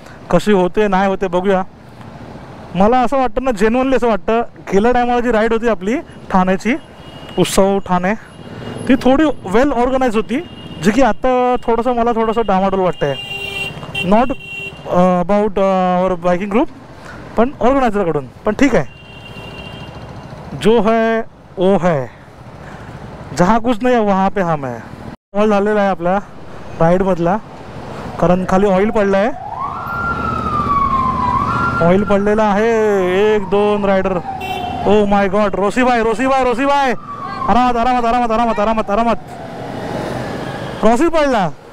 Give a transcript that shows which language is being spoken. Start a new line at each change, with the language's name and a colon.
Marathi: कशी होते नाही होते बघूया। मला असं वाटतं ना, जेन्युअनली असं वाटतं, गेल्या टायमाला जी राईड होती आपली ठाण्याची, उत्सव ठाणे, ती थोडी वेल ऑर्गनाइज होती, जी की आता थोडंसं मला थोडंसं डामाडोल वाटतं आहे।
English: not about our biking group,
Marathi: पण ऑर्गनायझरकडून। पण ठीक आहे,
Hindi: जो है वो है, जहाँ कुछ नहीं है वहाँ पे हम है।
Marathi: ऑइल झालेला आहे आपल्या राईडमधला, कारण खाली ऑइल पडलं आहे, ऑइल पडलेला आहे। 1-2 rider,
English: oh my god,
Marathi: Rossi भाई, आरामात आरामात आरामात आरामात आरामात आरामात, रोसी पडला।